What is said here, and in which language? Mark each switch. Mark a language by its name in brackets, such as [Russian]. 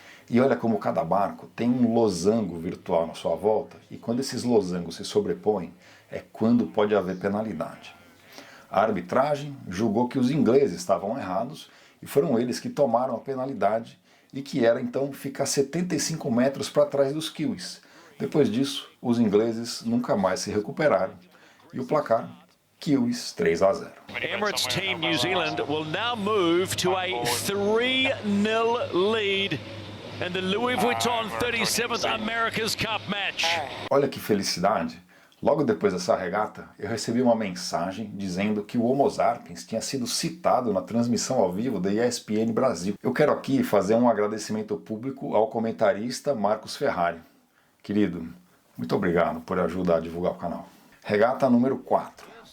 [Portuguese] E olha como cada barco tem um losango virtual na sua volta, e quando esses losangos se sobrepõem, é quando pode haver penalidade. A arbitragem julgou que os ingleses estavam errados e foram eles que tomaram a penalidade, e que era então ficar 75 metros para trás dos kiwis. Depois disso, os ingleses nunca mais se recuperaram. E o placar, kiwis 3-0. [English] Emirates Team New Zealand will now move to a 3-0 lead in the Louis Vuitton 37th America's Cup match. [Portuguese] Olha que felicidade! Logo depois dessa regata, eu recebi uma mensagem dizendo que o Homo sapiens tinha sido citado na transmissão ao vivo da ESPN Brasil. Eu quero aqui fazer um agradecimento público ao comentarista Marcos Ferrari. Querido, muito obrigado por ajudar a divulgar o canal. Regata número 4.